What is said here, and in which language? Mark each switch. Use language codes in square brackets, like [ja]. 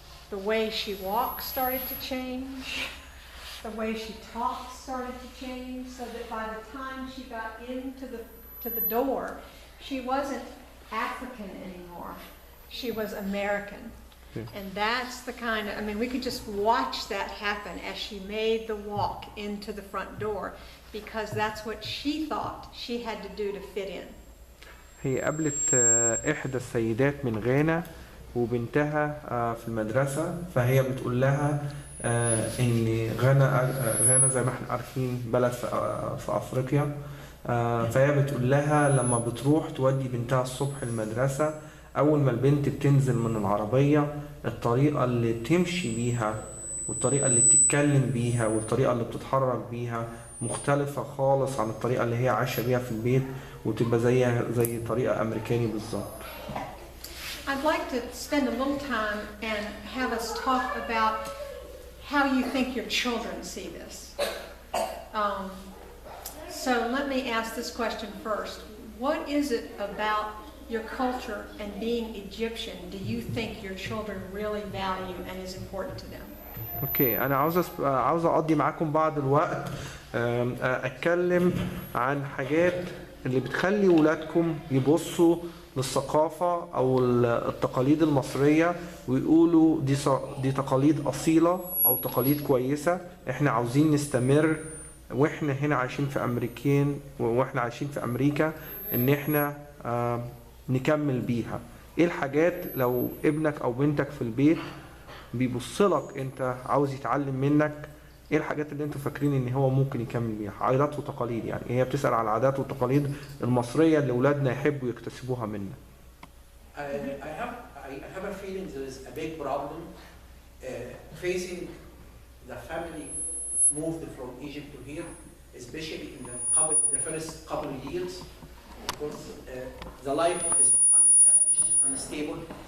[en] the way she walked started to change, the way she talked started to change, so that by the time she got to the door, she wasn't African anymore. She was American. Yeah. And that's the kind of, I mean, we could just watch that happen as she made the walk into the front door, because that's what she thought she had to do to fit in. [ar] هي قابلت إحدى السيدات من غانا وبنتها في المدرسة، فهي بتقول لها إن غانا زي ما احنا عارفين بلد في أفريقيا، فهي بتقول لها لما بتروح تودي بنتها الصبح المدرسة، أول ما البنت بتنزل من العربية الطريقة اللي تمشي بيها والطريقة اللي بتتكلم بيها والطريقة اللي بتتحرك بيها مختلفة خالص عن الطريقة اللي هي عايشة بيها في البيت، وتبقى زي طريقة أمريكاني بالظبط. [en] I'd like to spend a little time and have us talk about how you think your children see this. So let me ask this question first. What is it about your culture and being Egyptian do you think your children really value and is important to them? [ar] اوكي، انا عاوز اقضي معاكم بعض الوقت اتكلم عن حاجات اللي بتخلي ولادكم يبصوا للثقافة أو التقاليد المصرية ويقولوا دي تقاليد أصيلة أو تقاليد كويسة، إحنا عاوزين نستمر وإحنا هنا عايشين في أمريكا إن إحنا نكمل بيها. إيه الحاجات لو ابنك أو بنتك في البيت بيبصلك أنت عاوز يتعلم منك، ايه الحاجات اللي انتوا فاكرين ان هو ممكن يكمل بيها؟ عادات وتقاليد، يعني هي بتسأل على العادات والتقاليد المصرية اللي اولادنا يحبوا يكتسبوها منا. [en] I have a feeling there is a big problem facing the family moved from Egypt to here, especially in the first couple of years, because the life is unestablished, unstable.